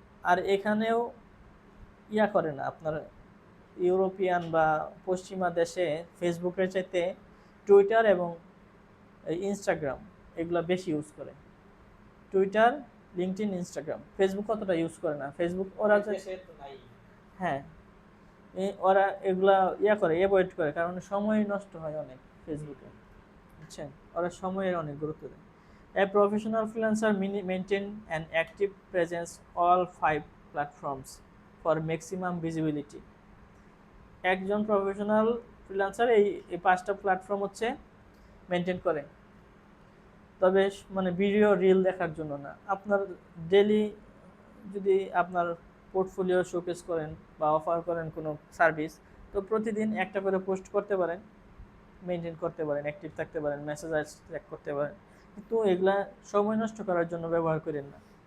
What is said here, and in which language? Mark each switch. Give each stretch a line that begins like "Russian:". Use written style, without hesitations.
Bangla: আর এখানেও করে না, আপনার ইউরোপিয়ান বা পশ্চিমা দেশে ফেসবুকের চাইতে টুইটার এবং ইনস্টাগ্রাম এগুলো বেশি ইউজ করে। Twitter, LinkedIn, Instagram. ফেসবুক অতটা ইউজ করে না। ফেসবুক ওরা হ্যাঁ, ওরা এগুলা করে, অ্যাভয়েড করে, কারণ সময় নষ্ট হয় অনেক ফেসবুকে, বুঝছেন? ওরা সময়ের অনেক গুরুত্ব দেয়।
English: A professional freelancer maintain an active presence all 5 platforms for maximum visibility.
Bangla: একজন প্রফেশনাল ফ্রিল্যান্সার এই 5টা প্ল্যাটফর্ম হচ্ছে মেনটেন করে, তবে মানে ভিডিও রিল দেখার জন্য না। আপনার ডেইলি যদি আপনার পোর্টফোলিও শোকেস করেন বা অফার করেন কোনো সার্ভিস, তো প্রতিদিন একটা করে পোস্ট করতে পারেন, মেনটেন করতে পারেন, অ্যাক্টিভ থাকতে পারেন, মেসেজ ট্র্যাক করতে পারেন, কিন্তু এগুলা সময় নষ্ট করার জন্য ব্যবহার করেন না।